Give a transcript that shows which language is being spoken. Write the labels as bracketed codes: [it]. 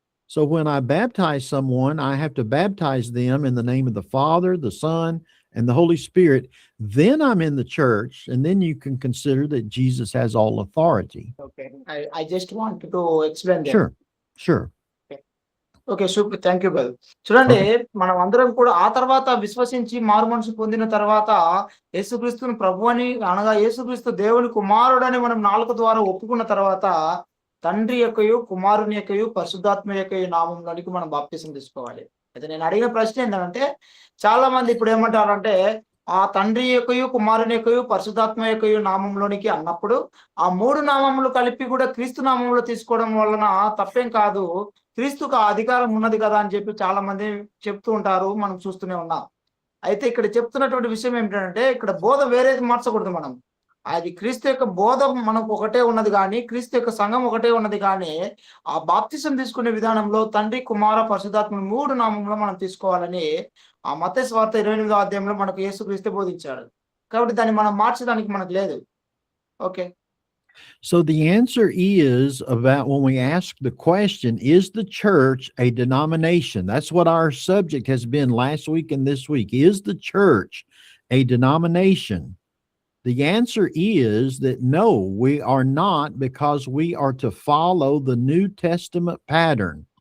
[en] So when I baptize someone, I have to baptize them in the name of the Father, the Son, and the Holy Spirit. Then I'm in the church, and then you can consider that Jesus has all authority. Okay. I just wanted to explain that. Sure. Okay, super, thank you brother. [te] చూడండి, మనం అందరం కూడా ఆ తర్వాత విశ్వసించి మారు మనసు పొందిన తర్వాత యేసుక్రీస్తుని ప్రభు అని అనగా యేసుక్రీస్తు దేవుని కుమారుడని మనం నాలుక ద్వారా ఒప్పుకున్న తర్వాత తండ్రి యొక్కయు కుమారుని యొక్కయు పరిశుద్ధాత్మ యొక్కయు నామంలోనికి మనం బాప్తిసం తీసుకోవాలి. అయితే నేను అడిగిన ప్రశ్న ఏంటంటే, చాలా మంది ఇప్పుడు ఏమంటారంటే ఆ తండ్రి యొక్కయు కుమారుని యొక్కయు పరిశుద్ధాత్మ యొక్కయు నామంలోనికి అన్నప్పుడు ఆ మూడు నామములు కలిపి కూడా క్రీస్తు నామంలో తీసుకోవడం వలన తప్పేం కాదు, క్రీస్తుకు ఆ అధికారం ఉన్నది కదా అని చెప్పి చాలా మంది చెప్తూ ఉంటారు, మనం చూస్తూనే ఉన్నాం. అయితే ఇక్కడ చెప్తున్నటువంటి విషయం ఏమిటంటే, ఇక్కడ బోధ వేరేది మార్చకూడదు. మనం అది క్రీస్తు యొక్క బోధ మనకు ఒకటే ఉన్నది కానీ, క్రీస్తు యొక్క సంఘం ఒకటే ఉన్నది కానీ, ఆ బాప్తిసం తీసుకునే విధానంలో తండ్రి కుమార పరిశుద్ధాత్మ మూడు నామంలో మనం తీసుకోవాలని ఆ మత్తయి సువార్త 28వ అధ్యాయంలో మనకు యేసుక్రీస్తు బోధించాడు. కాబట్టి దాన్ని మనం మార్చడానికి మనకు లేదు. [en] Okay. So the answer is about when we ask the question, is the church a denomination? That's what our subject has been last week and this week. Is the church a denomination? The answer is that no, we are not, because we are to follow the New Testament pattern.